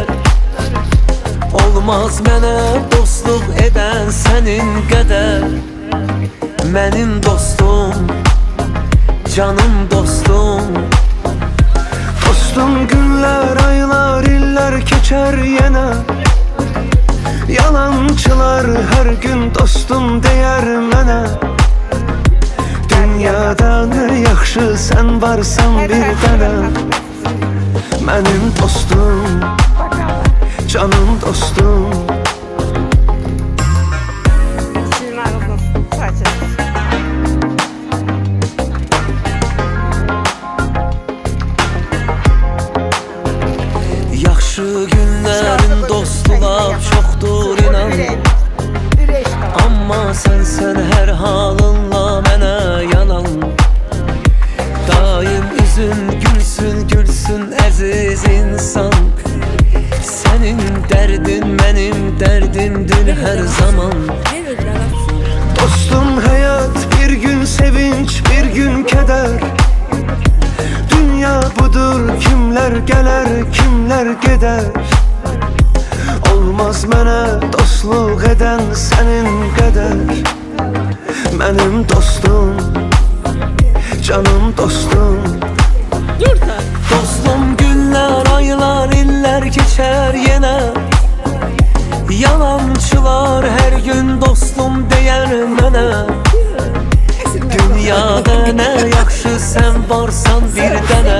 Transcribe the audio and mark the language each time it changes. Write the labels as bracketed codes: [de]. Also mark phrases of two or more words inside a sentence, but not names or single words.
[az] Olmaz mənə dostluq eden senin qədər. Mənim dostum, canım dostum. [tr] Dostum günler, aylar, iller geçer yine. Yalancılar her gün dostum deyər mənə. [az] Dünyada ne yaxşı sen varsan bir dənə. Mənim dostum, canım dostum. Sizin ağzınız saçınız. Yaxşı günlərin dostlar çoxdur inan. Amma sən hər halınla mənə yanan. Daim üzün gülsün, gülsün əziz insan. [tr] Senin derdin benim derdimdir her zaman. Dostum hayat bir gün sevinç, bir gün keder. Dünya budur, kimler gelir, kimler gider. [az] Olmaz mənə dostluq eden senin qədər. Mənim dostum, canım dostum. [tr] Dostum günler, aylar, iller geçer yine. Yalancılar her gün dostum deyər mənə. [az] Dünyada ne yaxşı sen varsan bir dənə.